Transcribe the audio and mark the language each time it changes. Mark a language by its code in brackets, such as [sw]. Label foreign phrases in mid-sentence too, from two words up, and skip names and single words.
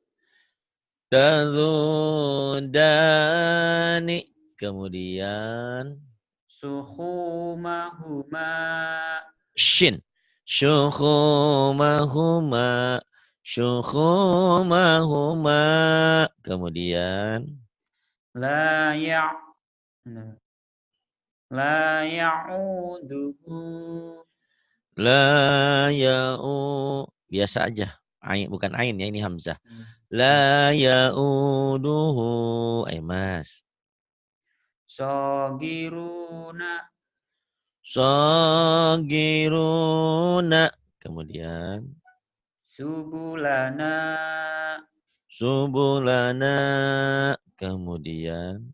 [ar] Tazudani. [id] Kemudian. [ar] suhumahuma Shin. Syukhumahuma. [id] Syukhumahuma. Kemudian. [ar] لا يـ لا يؤوده La ya'u. [id] Biasa aja. Ain, bukan ain ya, ini hamzah. ya. [ar] لا يؤوده. [id] Ayo Mas. [ar] Sogiruna Sagiruna. [id] Kemudian. [ar] subulana [id] Subulana. Kemudian.